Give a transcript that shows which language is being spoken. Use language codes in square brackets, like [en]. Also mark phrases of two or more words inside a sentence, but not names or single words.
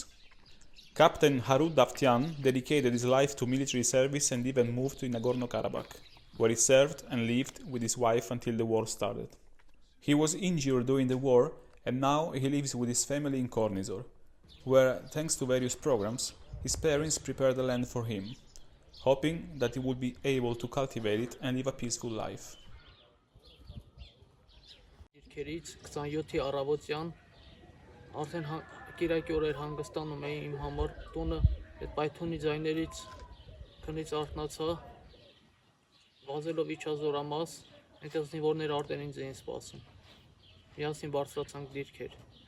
[en] Captain Harut Davtyan dedicated his life to military service and even moved to Nagorno-Karabakh, where he served and lived with his wife until the war started. He was injured during the war and now he lives with his family in Kornizor, where, thanks to various programs, his parents prepared the land for him, hoping that he would be able to cultivate it and live a peaceful life. [hy] Դիրքերից 27-ի առավոտյան արդեն կիրակի օրեր հանգստանում էի իմ համար տունը այդ պայթունի ձայներից քնից արթնացա վազելով իջա զորամաս այնտեղ զինվորներ արդեն ինձ էին սպասում միասին բարձրացանք դիրքեր